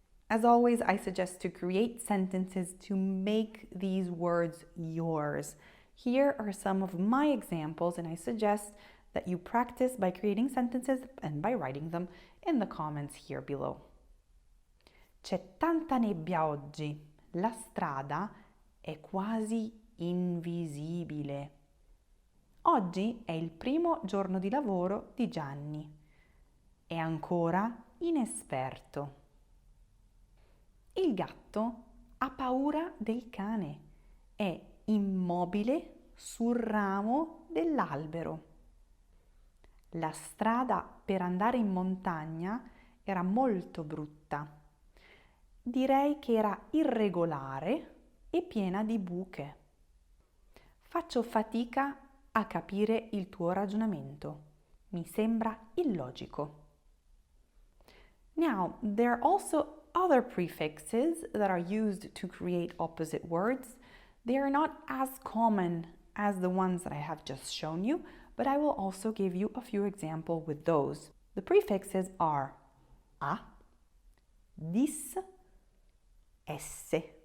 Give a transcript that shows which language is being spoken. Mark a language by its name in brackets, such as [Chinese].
[English] As always, I suggest to create sentences to make these words yours. Here are some of my examples, and I suggest that you practice by creating sentences and by writing them in the comments here below. [Italian] C'è tanta nebbia oggi. La strada è quasi invisibile. Oggi è il primo giorno di lavoro di Gianni. È ancora inesperto. Il gatto ha paura del cane. È immobile sul ramo dell'albero. La strada per andare in montagna era molto brutta. Direi che era irregolare e piena di buche. Faccio fatica a capire il tuo ragionamento. Mi sembra illogico. [English] Now, there are also other prefixes that are used to create opposite words. They are not as common as the ones that I have just shown you, but I will also give you a few examples with those. The prefixes are a, dis, esse.